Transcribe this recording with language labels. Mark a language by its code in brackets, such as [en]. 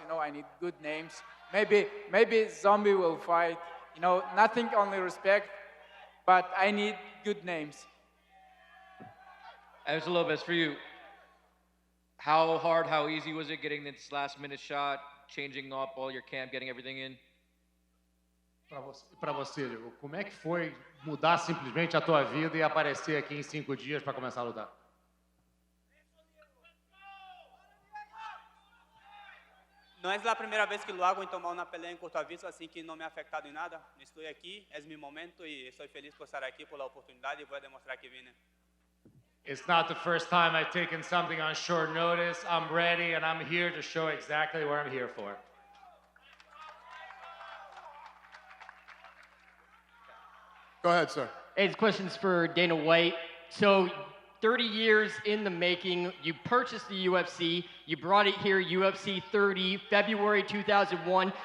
[en] You know, I need good names. Maybe Zombie will fight. You know, nothing, only respect, but I need good names. As a little bit for you, how hard, how easy was it getting this last-minute shot, changing up all your camp, getting everything in? [pt] Para você, Diego, como é que foi mudar simplesmente a tua vida e aparecer aqui em 5 dias para começar a lutar? [es] No es la primera vez que lo hago en tomar una pelea en corto aviso, así que no me ha afectado en nada. Estoy aquí, es mi momento y estoy feliz por estar aquí por la oportunidad y voy a demostrar que vine. [en] It's not the first time I've taken something on short notice. I'm ready, and I'm here to show exactly what I'm here for. Go ahead, sir. Hey, this question's for Dana White. So, 30 years in the making, you purchased the UFC, you brought it here, UFC 30, February 2001.